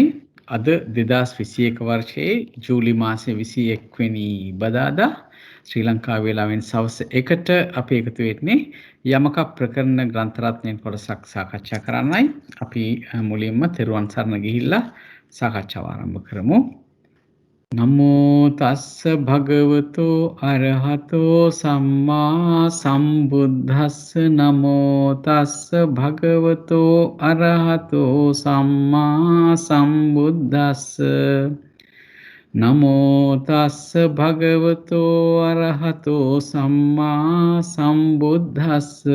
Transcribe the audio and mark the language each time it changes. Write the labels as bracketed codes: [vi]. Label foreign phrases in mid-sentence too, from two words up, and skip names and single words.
[si] අද 2021 වර්ෂයේ ජූලි මාසයේ 21 වෙනි බදාදා ශ්‍රී ලංකා වේලාවෙන් සවස් 1ට අපි එකතු වෙන්නේ යමක ප්‍රකරණ ග්‍රන්ථ රත්නයෙන් කොටසක් සාකච්ඡා කරන්නයි. අපි මුලින්ම තෙරුවන් සරණ ගිහිල්ලා සාකච්ඡාව ආරම්භ කරමු. [pi] නමෝ තස්ස භගවතු අරහතෝ සම්මා සම්බුද්දස්ස නමෝ තස්ස භගවතු අරහතෝ සම්මා සම්බුද්දස්ස නමෝ තස්ස භගවතු අරහතෝ සම්මා සම්බුද්දස්ස